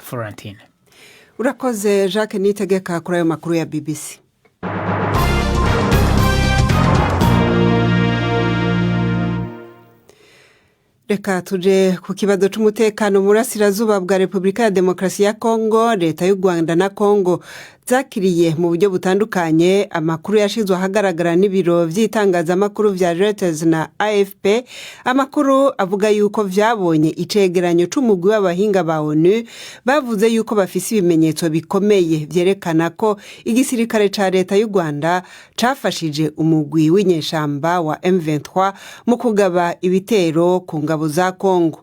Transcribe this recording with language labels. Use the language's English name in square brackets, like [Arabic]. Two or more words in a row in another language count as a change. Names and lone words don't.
[Rundi] Florentine. Urakoze Jacques Nitegeka kuri ayo makuru ya BBC. Reka tuje ku kibazo cy'umutekano mu burasirazuba bwa Repubulika ya Demokarasi ya Kongo. Leta y'u Rwanda na Kongo zakiriye mu buryo butandukanye amakuru yashizwe ahagaragara n'ibiro by'itangazamakuru vya Reuters na AFP. Amakuru avuga yuko vyabonye icegeranyo c'umugwi w'abahinga ba ONU bavuze yuko bafise ibimenyetso bikomeye vyerekana ko igisirikare ca leta y'u Rwanda cafashije umugwi w'inyeshamba wa M23 mu kugaba ibitero ku ngabo za Kongo.